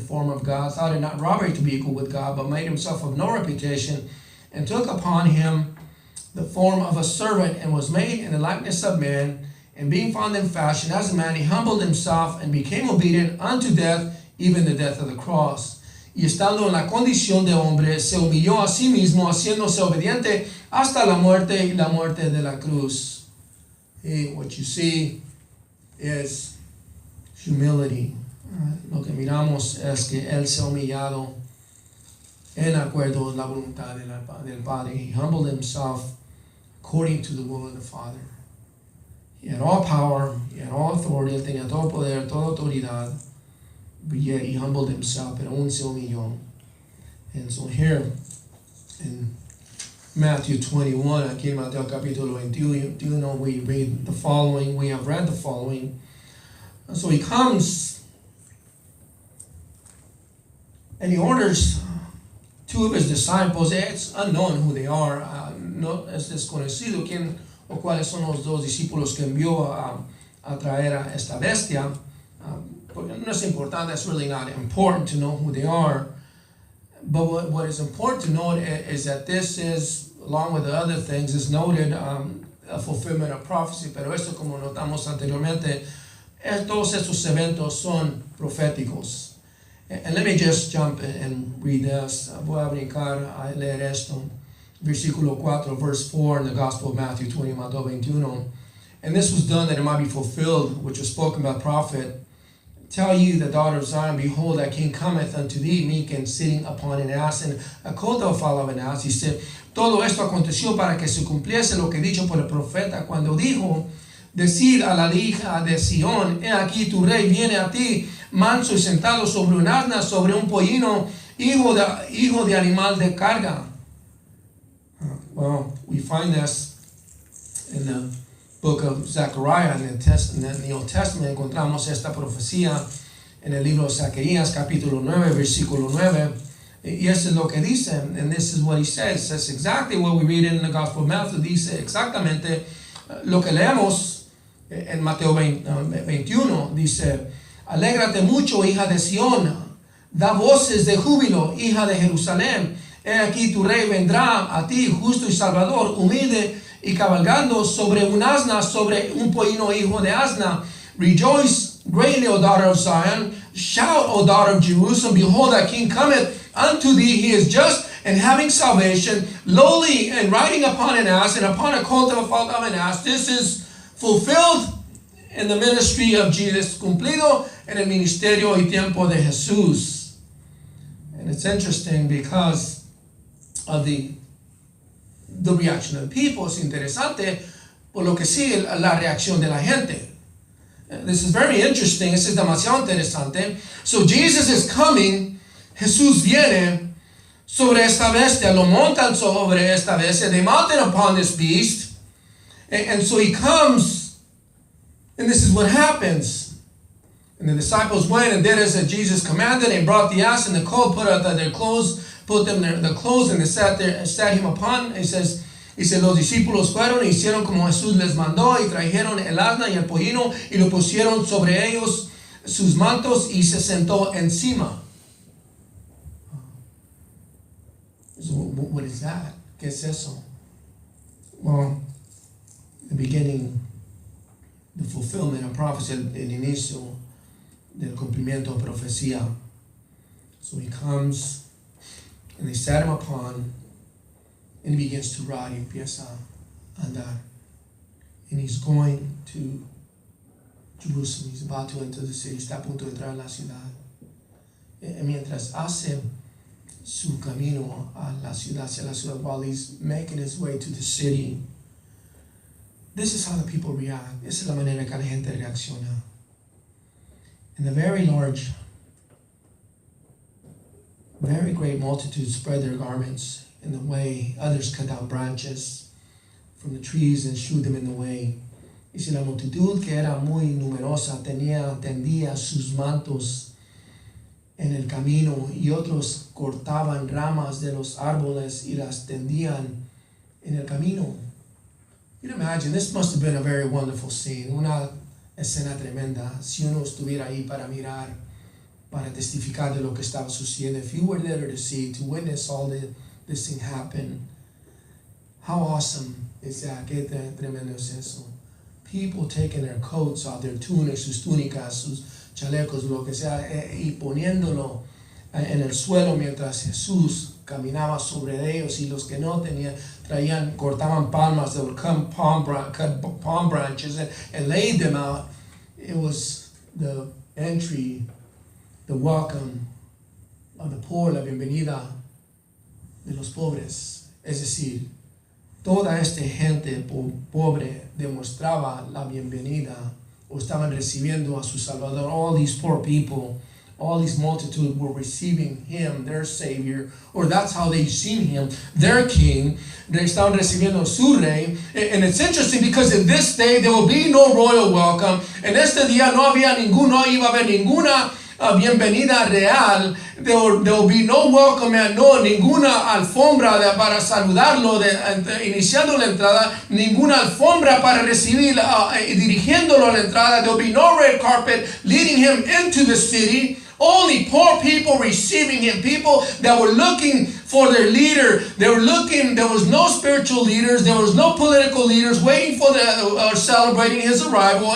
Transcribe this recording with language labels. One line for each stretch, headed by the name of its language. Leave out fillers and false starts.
English: of God, thought it not robbery to be equal with God, but made himself of no reputation, and took upon him the form of a servant, and was made in the likeness of men, and being found in fashion as a man, he humbled himself and became obedient unto death, even the death of the cross.
Spanish: Y estando en la condición de hombre, se humilló a sí mismo, haciéndose obediente hasta la muerte y la muerte de la cruz.
English: What you see is humility.
Spanish: Lo que miramos es que él se ha humillado en acuerdo a la voluntad del Padre.
English: He humbled himself according to the will of the Father. He had all power, he had all authority,
Spanish: él tenía todo poder, toda autoridad.
English: But yet he humbled himself,
Spanish: pero aún se humilló.
English: And so here in Matthew 21,
Spanish: aquí en Mateo capítulo 21,
English: we read the following. We have read the following. And so he comes and he orders two of his disciples. It's unknown who they are.
Spanish: No es desconocido quién o cuáles son los dos discípulos que envió a traer a esta bestia. Porque no es importante, it's really not important to know who they are.
English: But what is important to note is that this is, along with the other things, is noted a fulfillment of prophecy.
Spanish: Pero esto, como notamos anteriormente, todos estos eventos son proféticos.
English: And let me just jump and read this.
Spanish: Voy a brincar a leer esto.
English: Versículo 4, verse 4 in the Gospel of Matthew 20, Mateo 21. And this was done that it might be fulfilled, which was spoken by the prophet. Tell you, the daughter of Zion, behold, thy king cometh unto thee, meek and sitting upon an ass, and a colt of foal of an ass.
Spanish: Dice, todo esto aconteció para que se cumpliese lo que dicho por el profeta cuando dijo, decir a la hija de Sión, he aquí tu rey viene a ti, manso y sentado sobre un asna, sobre un pollino, hijo de animal de carga.
English: Well, we find this in the book of Zechariah, in the Old Testament.
Spanish: Encontramos esta profecía en el libro de Zacarías, capítulo 9, versículo 9. Y eso es lo que dice,
English: and this is what he says. That's exactly what we read in the Gospel of Matthew.
Spanish: Dice exactamente lo que leemos en Mateo 21. Dice, alégrate mucho, hija de Sión, da voces de júbilo, hija de Jerusalén. He aquí tu rey vendrá a ti, justo y salvador, humilde y cabalgando sobre un asna, sobre un pollino hijo de asna.
English: Rejoice greatly, O daughter of Zion. Shout, O daughter of Jerusalem. Behold, thy king cometh unto thee. He is just and having salvation, lowly and riding upon an ass, and upon a colt of an ass. This is fulfilled in the ministry of Jesus,
Spanish: cumplido en el ministerio y tiempo de Jesús.
English: And it's interesting because of the reaction of the people.
Spanish: Es interesante por lo que sigue la reacción de la gente.
English: This is very interesting. This is
Spanish: demasiado interesante.
English: So Jesus is coming.
Spanish: Jesús viene sobre esta bestia. Lo montan sobre esta bestia.
English: They mount it upon this beast. And so he comes. And this is what happens. And the disciples went and did as Jesus commanded. And brought the ass and the colt, put out their clothes, put them the clothes, and they sat him upon. He says,
Spanish: los discípulos fueron y hicieron como Jesús les mandó, y trajeron el asna y el pollino y lo pusieron sobre ellos sus mantos, y se sentó encima.
English: So what is that?
Spanish: ¿Qué es eso?
English: Well, the beginning, the fulfillment of prophecy,
Spanish: el inicio del cumplimiento de profecía.
English: So he comes, and they sat him upon, and he begins to ride,
Spanish: y empieza a andar.
English: And he's going to Jerusalem. He's about to enter the city.
Spanish: Está a punto de entrar a la ciudad. Y mientras hace su camino a la ciudad,
English: hacia la ciudad, while he's making his way to the city, this is how the people react.
Spanish: Esa es la manera que la gente reacciona.
English: And the very great multitude spread their garments in the way. Others cut down branches from the trees and strewed them in the way.
Spanish: Y si la multitud, que era muy numerosa, tendía sus mantos en el camino, y otros cortaban ramas de los árboles y las tendían en el camino.
English: You can imagine, this must have been a very wonderful scene,
Spanish: una escena tremenda. Si uno estuviera ahí para mirar, para testificar de lo que estaba sucediendo,
English: if you were there to see, to witness all this thing happen, how awesome is that?
Spanish: Qué tremendo es eso.
English: People taking their coats off, their tunics,
Spanish: sus túnicas, sus chalecos, lo que sea, y poniéndolo en el suelo mientras Jesús caminaba sobre ellos, y los que no tenían, cortaban palmas.
English: They would cut palm branches and laid them out. It was the entry, the welcome of the poor,
Spanish: la bienvenida de los pobres. Es decir, toda esta gente pobre demostraba la bienvenida, o estaban recibiendo a su Salvador.
English: All these poor people, all these multitudes were receiving him, their Savior, or that's how they seen him, their King.
Spanish: They estaban recibiendo su rey.
English: And it's interesting because in this day there will be no royal welcome.
Spanish: En este día no iba a haber ninguna bienvenida real.
English: There will be no welcome,
Spanish: no ninguna alfombra para saludarlo, iniciando la entrada, ninguna alfombra para recibir dirigiéndolo a la entrada.
English: There will be no red carpet leading him into the city. Only poor people receiving him, people that were looking for their leader. There was no spiritual leaders, there was no political leaders waiting for celebrating his arrival.